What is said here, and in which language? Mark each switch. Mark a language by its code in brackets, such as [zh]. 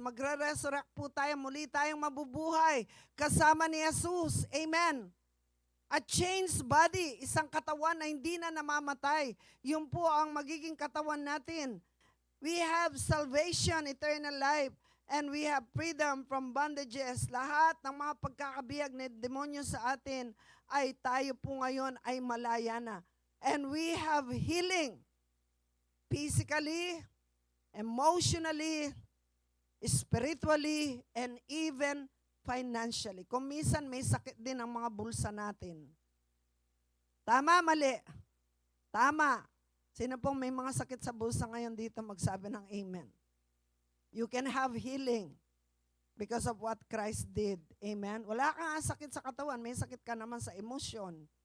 [tl] Magre-resurrect po tayo, muli tayong mabubuhay kasama ni Jesus. Amen. [en] A changed body, [tl] isang katawan na hindi na namamatay. Yun po ang magiging katawan natin. [en] We have salvation, eternal life, and we have freedom from bondages. [tl] Lahat ng mga pagkakabihag ni demonyo sa atin ay tayo po ngayon ay malaya na. [en] And we have healing physically, emotionally, spiritually, and even financially. [tl] Kung minsan may sakit din ang mga bulsa natin. Tama, mali? Tama. Sino pong may mga sakit sa bulsa ngayon dito magsabi ng amen? [en] You can have healing because of what Christ did. Amen? [tl] Wala kang sakit sa katawan, may sakit ka naman sa emosyon.